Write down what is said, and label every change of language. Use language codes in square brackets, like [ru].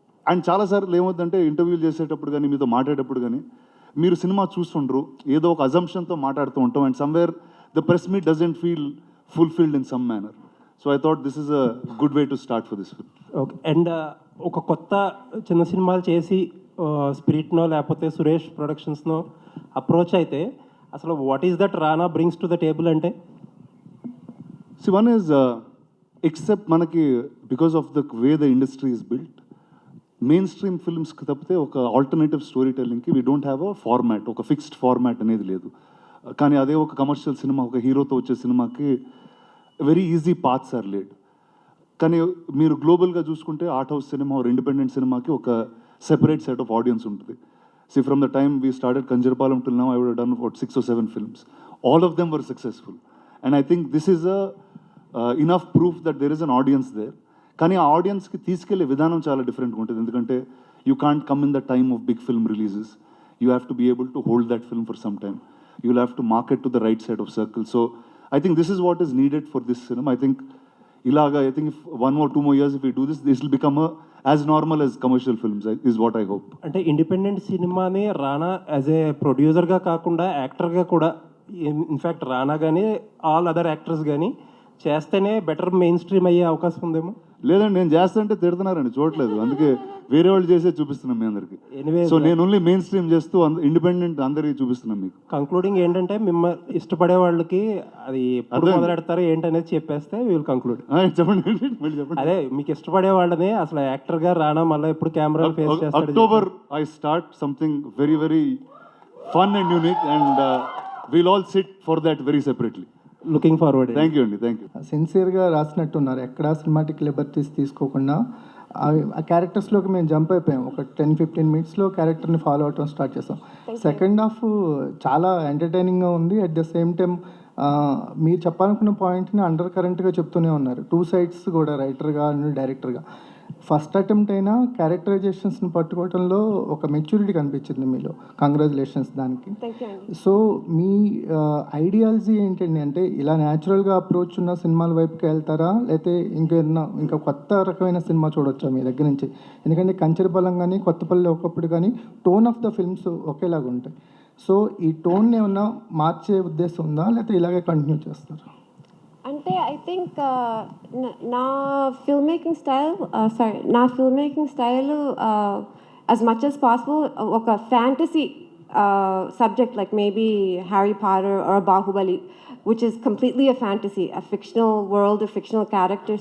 [te] And చాలాసార్లు ఏమవుతుందంటే ఇంటర్వ్యూలు చేసేటప్పుడు కానీ మీతో మాట్లాడేటప్పుడు కానీ మీరు సినిమా చూస్తుండ్రు, ఏదో ఒక అజంప్షన్తో మాట్లాడుతూ ఉంటాం, [en] And somewhere the press meet doesn't feel fulfilled in some manner. So I thought this is a good way to start for this film. [te] Okay, and ఒక కొత్త చిన్న సినిమాలు చేసి స్పిరిట్నో లేకపోతే సురేష్ ప్రొడక్షన్స్నో అప్రోచ్ అయితే అసలు [en] what is that Rana brings to the table [te] అంటే? [en] See, one is except [te] మనకి [en] because of the way the industry is built, [te] main stream ఫిల్మ్స్కి తప్పితే ఒక alternative story టెల్లింగ్కి [en] we don't have a format, [te] ఒక ఫిక్స్డ్ ఫార్మాట్ అనేది లేదు. కానీ అదే ఒక కమర్షియల్ సినిమా, ఒక హీరోతో వచ్చే సినిమాకి [en] Very easy paths are laid. [te] కానీ మీరు గ్లోబల్గా చూసుకుంటే art house cinema are independent సినిమాకి ఒక సెపరేట్ సెట్ ఆఫ్ ఆడియన్స్ ఉంటుంది. [en] See from the time we started Kancharapalem till now I would done about 6 or 7 films. All of them were successful. And I think this is a enough proof that there is an audience there. [te] కానీ ఆ ఆడియన్స్కి తీసుకెళ్లే విధానం చాలా డిఫరెంట్గా ఉంటుంది. ఎందుకంటే [en] You can't come in the time of big film releases. You have to be able to hold that film for some time. You'll have to market to the right side of circle. So I think this is what is needed for this cinema. I think if 1 or 2 more years if we do this will become as normal as commercial films, is what I hope. [te] అంటే independent సినిమాని రానా as ఏ ప్రొడ్యూసర్గా కాకుండా యాక్టర్గా కూడా, in fact రానా కానీ all other actors కానీ చేస్తేనే better main stream అయ్యే అవకాశం ఉందేమో. లేదండి, నేను చేస్తుంటే తిడుతున్నారండి, చూడలేదు, అందుకే వేరే వాళ్ళు చేసే చూపిస్తున్నాం మీ అందరికి. [en] Anyway, [te] సో నేను ఓన్లీ మెయిన్ స్ట్రీమ్ చేస్తూ ఇండిపెండెంట్ అందరికి చూపిస్తున్నాం మీకు. కంక్లూడింగ్ ఏంటంటే మిమ్మల్ని ఇష్టపడే వాళ్ళకి అది ఎప్పుడు మొదలెడతారు ఏంటనేది చెప్పేస్తే [en] Will conclude. [te] చెప్పండి మళ్ళీ చెప్పండి. అదే మీకు ఇష్టపడే వాళ్ళని అసలు యాక్టర్గా రానా మళ్ళీ ఎప్పుడు కెమెరా ఫేస్ చేస్తారు? [en] October I start something very very fun and unique, and we'll all sit for that very separately. Looking forward. Thank you అండి, thank you. [te] సిన్సియర్గా రాసినట్టున్నారు, ఎక్కడా సినిమాటిక్ లిబర్టీస్ తీసుకోకుండా ఆ క్యారెక్టర్స్లోకి మేము జంప్ అయిపోయాం. ఒక 10-15 మినిట్స్లో క్యారెక్టర్ని ఫాలో అవటం స్టార్ట్ చేస్తాం. సెకండ్ హాఫ్ చాలా ఎంటర్టైనింగ్గా ఉంది. అట్ ద సేమ్ టైం మీరు చెప్పాలనుకున్న పాయింట్ని అండర్ కరెంట్గా చెప్తూనే ఉన్నారు, 2 sides కూడా, రైటర్గా అండ్ డైరెక్టర్గా. ఫస్ట్ అటెంప్ట్ అయినా క్యారెక్టరైజేషన్స్ని పట్టుకోవడంలో ఒక మెచ్యూరిటీ కనిపించింది మీలో. కంగ్రాచులేషన్స్ దానికి. సో మీ ఐడియాలజీ ఏంటండి? అంటే ఇలా న్యాచురల్గా అప్రోచ్ ఉన్న సినిమాల వైపుకి వెళ్తారా, లేకపోతే ఇంకా కొత్త రకమైన సినిమా చూడొచ్చా మీ దగ్గర నుంచి? ఎందుకంటే కంచెరపాలెం కానీ కొత్తపల్లి ఒకప్పుడు కానీ టోన్ ఆఫ్ ద ఫిల్మ్స్ ఒకేలాగా ఉంటాయి. సో ఈ టోన్ ఏమన్నా మార్చే ఉద్దేశం ఉందా, లేకపోతే ఇలాగే కంటిన్యూ చేస్తారా? అంటే [en] I think నా film making style as much as possible ఒక fantasy subject like maybe Harry Potter or Bahubali, which is completely a fantasy, a fictional world, a fictional character.